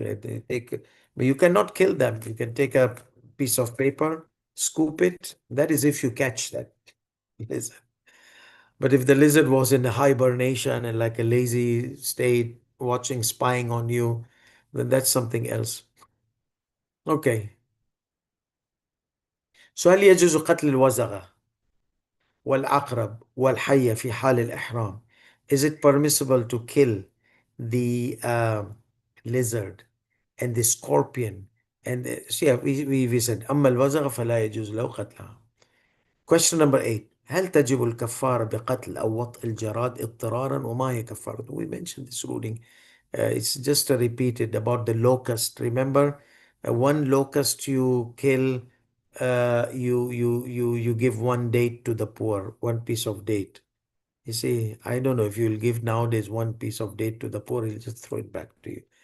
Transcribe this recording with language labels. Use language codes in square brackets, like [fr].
[en] But you cannot kill them. You can take a piece of paper, scoop it. That is if you catch that lizard. But if the lizard was in a hibernation and like a lazy state, watching, spying on you, then that's something else. Okay. [ar] So هل يجوز قتل الوزغة والعقرب والحية في حال الإحرام? [en] Is it permissible to kill the lizard and the scorpion so yeah, we said [ar] أما الوزغة فلا يجوز له قتلها. [en] Question number 8. [ar] هل تجب الكفارة بقتل أو وطء الجراد اضطرارا وما هي كفارة? [en] We mentioned this ruling. It's just repeated about the locust. Remember, one locust you kill you give one date to the poor, one piece of date. You see, I don't know if you'll give nowadays one piece of date to the poor, he'll just throw it back to you.